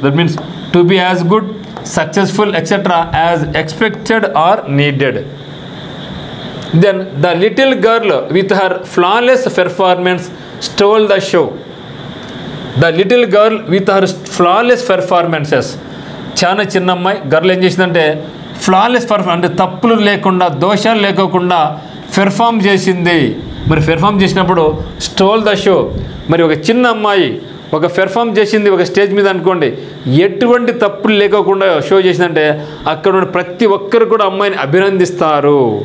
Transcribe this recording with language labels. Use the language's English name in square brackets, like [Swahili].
[English] That means to be as good, successful etcetera as expected or needed. Then the little girl with her flawless performance stole the show. The little girl with her flawless performances. [Telugu] చాలా చిన్న అమ్మాయి girl ఏం చేసిందంటే flawless అంటే తప్పులు లేకుండా, దోషాలు లేకోకుండా పెర్ఫామ్ చేసింది. మరి పెర్ఫామ్ చేసినప్పుడు [English] Stole the show. [Telugu] మరి ఒక చిన్న అమ్మాయి ఒక పెర్ఫామ్ చేసింది ఒక స్టేజ్ మీద అనుకోండి, ఎటువంటి తప్పులు లేకోకుండా షో చేసిందంటే అక్కడ ఉన్న ప్రతి ఒక్కరు కూడా అమ్మాయిని అభినందిస్తారు.